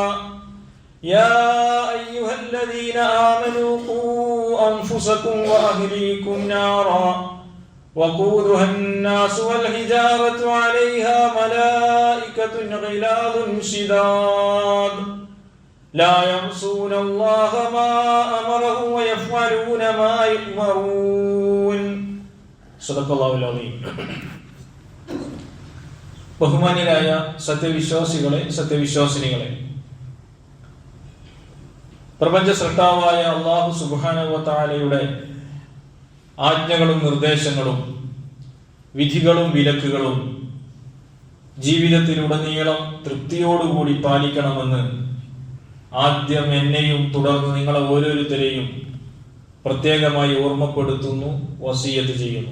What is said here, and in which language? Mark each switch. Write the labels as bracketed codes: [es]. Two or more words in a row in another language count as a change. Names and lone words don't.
[ar] يا أيها الذين آمنوا قوا أنفسكم وأهليكم نارا وقودها الناس والحجارة عليها ملائكة غلاظ شداد لا يعصون الله ما أمره ويفعلون ما يؤمرون صدق الله العظيم. [ml] ബഹുമാന്യരായ സത്യവിശ്വാസികളെ, സത്യവിശ്വാസിനികളെ, പ്രപഞ്ച സൃഷ്ടാവായ [ar] الله سبحانه وتعالى [ml] ആജ്ഞകളും നിർദ്ദേശങ്ങളും വിധികളും വിലക്കുകളും ജീവിതത്തിലുടനീളം തൃപ്തിയോടുകൂടി പാലിക്കണമെന്ന് ആദ്യം എന്നെയും തുടർന്ന് നിങ്ങളെ ഓരോരുത്തരെയും പ്രത്യേകമായി ഓർമ്മപ്പെടുത്തുന്നു, വസിയത്ത് ചെയ്യുന്നു.